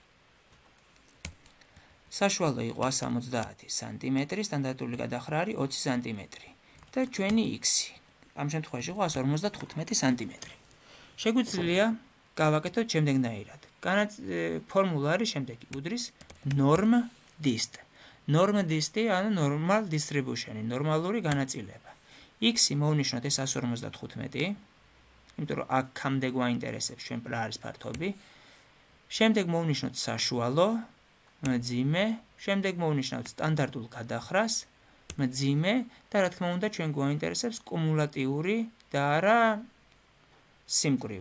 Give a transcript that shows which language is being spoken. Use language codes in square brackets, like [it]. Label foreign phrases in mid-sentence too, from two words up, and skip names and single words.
[ka] საშუალო იყო 170 სანტიმეტრი, სტანდარტული გადახრა არის 20 სანტიმეტრი და ჩვენი x-ი ამ შემთხვევაში იყო 155 სანტიმეტრი. შეგვიძლია გავაკეთოთ შემდეგნაირად. ფორმულა არის შემდეგი, უდრის [en] norm dist. norm dist [ka] ანუ [en] normal distribution, [ka] ნორმალური განაწილება. x-ი მოვნიშნოთ ეს 155, იმიტომ რომ აქამდე გვაინტერესებს ჩვენ რა არის ფართობი. შემდეგ მოვნიშნოთ საშუალო, მძიმე, შემდეგ მოვნიშნოთ სტანდარტულ გადახრას, მძიმე და რა თქმა უნდა ჩვენ გვაინტერესებს კუმულატიური და არა სიმკვრივე.